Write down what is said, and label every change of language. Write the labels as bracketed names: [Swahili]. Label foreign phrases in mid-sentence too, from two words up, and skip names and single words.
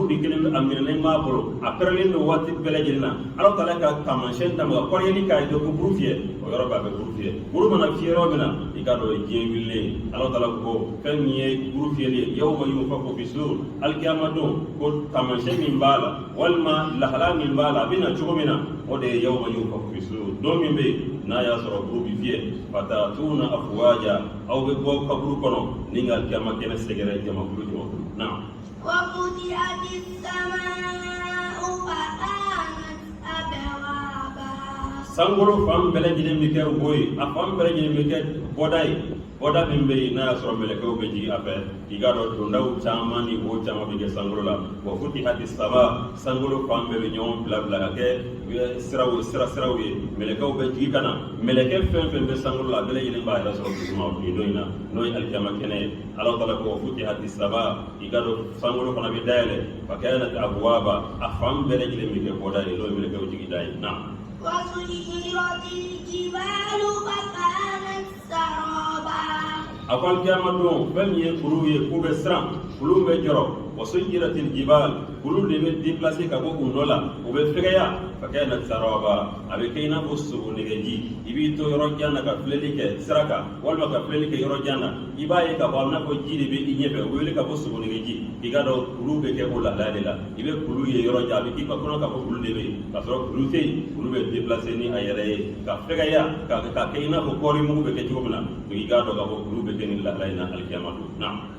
[Bambara] di kelen a minɛnen b'a bolo a pɛrɛlen don waati bɛɛ lajɛlen na Alahu Taala ka taamasiyɛn d'a ma ka kɔrɔyali k'a ye ko kuru fiyɛ o yɔrɔ b'a bɛ kuru fiyɛ kuru mana fiyɛ yɔrɔ min na i k'a dɔn o ye diɲɛ wililen ye Alahu Taala ko fɛn min ye kuru fiyɛli ye [Arabic] يوم ينفخ في الصور [Bambara] alikiyama don ko taamasiyɛn min b'a la walima lahala min b'a la a bɛ na cogo min na o de ye yawma yunfaku fi sur don min bɛ yen n'a y'a sɔrɔ kuru bi fiyɛ [Arabic] فتأتون أفواجا [Bambara] aw bɛ bɔ kaburu kɔnɔ ni ka alikiyama kɛnɛ sɛgɛrɛ jamakulu na. [Arabic] وفتحت السماء فكانت أبوابا [Bambara] sankolo fan bɛɛ lajɛlen bɛ kɛ wo ye a fan bɛɛ lajɛlen bɛ kɛ bɔda ye bɔda min bɛ yen n'a y'a sɔrɔ mɛlɛkɛw bɛ jigin a fɛ i k'a dɔn dondaw caman ni wo caman bɛ kɛ sankolo la [Arabic] وفتحت السماء [Bambara] sankolo fan bɛɛ bɛ ɲɔgɔn bila ka kɛ siraw ye mɛlɛkɛw bɛ jigin ka na mɛlɛkɛ fɛn fɛn bɛ sankolo la a bɛɛ lajɛlen b'a yɛrɛ sɔrɔ dusuma nin don in na n'o ye alikiyama kɛnɛ ye Alahu Taala ko [Arabic] فتحت السماء [Bambara] i k'a dɔn sankolo fana bɛ dayɛlɛ [Arabic] فكانت أبوابا [Bambara] a fan bɛɛ lajɛlen bɛ kɛ bɔda ye n'o ye mɛlɛkɛw jigin da ye na. [Arabic] وسيرت الجبال فكانت سرابا [Bambara] a ko alikiyama don fɛn min ye kulu ye k'u bɛ siran kulu bɛ jɔrɔ [Arabic] وسيرت الجبال [Bambara] kulu de bɛ déplacer ka bɔ u nɔ la u bɛ fɛgɛya [Arabic] فكانت سرابا [Bambara] a bɛ kɛ i n'a fɔ sogo nɛgɛji i b'i to yɔrɔ jan na ka filɛli kɛ sira kan walima ka filɛli kɛ yɔrɔ jan na i b'a ye k'a fɔ a bɛ n'a fɔ ji de bɛ i ɲɛfɛ u bɛ wele k'a fɔ sogo nɛgɛji i k'a dɔn kulu bɛ kɛ o lahalaya de la i bɛ kulu ye yɔrɔ jan a bɛ k'i ka kɔnɔ k'a fɔ kulu de bɛ yen k'a sɔrɔ kulu tɛ yen kulu bɛ déplacer ni a yɛrɛ ye ka fɛgɛya ka kɛ i n'a fɔ kɔɔri mugu bɛ kɛ cogo min na i k'a dɔn k'a fɔ kulu bɛ kɛ ni lahalaya in na alikiyama don na.